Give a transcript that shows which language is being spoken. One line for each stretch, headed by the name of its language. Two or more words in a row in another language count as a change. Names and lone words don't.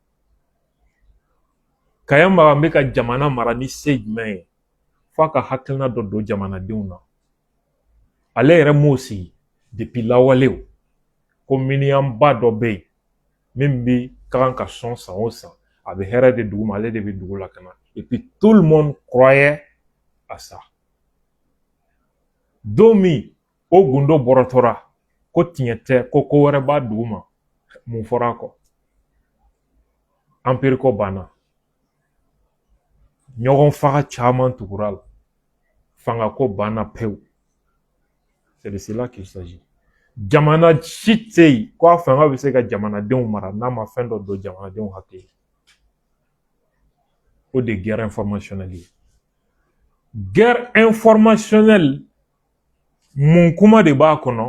Bambara: Kaya Magan bɛ ka jamana mara ni se jumɛn ye? F'a ka hakilina dɔ don jamanadenw na. Ale yɛrɛ m'o sigi depuis lawalew. Ko miniyamba dɔ bɛ yen min bɛ ka kan ka sɔn san o san. A bɛ hɛrɛ de dugu ma, ale de bɛ dugu lakana.
French: Et puis tout le monde croyait à ça.
Bambara: Don min o gundo bɔrɔtɔra ko tiɲɛ tɛ ko ko wɛrɛ b'a dugu ma, mun fɔra a kɔ? Empire ko banna. Ɲɔgɔn faga caman tugura la. Fanga ko banna pewu.
French: C'est de cela qu'il s'agit.
Bambara: Jamana si tɛ yen ko a fanga bɛ se ka jamanadenw mara n'a ma fɛn dɔ don jamanadenw hakili. O de
French: guerre informationnelle
Bambara: ye.
French: Guerre informationnelle,
Bambara: mun kuma de b'a kɔnɔ?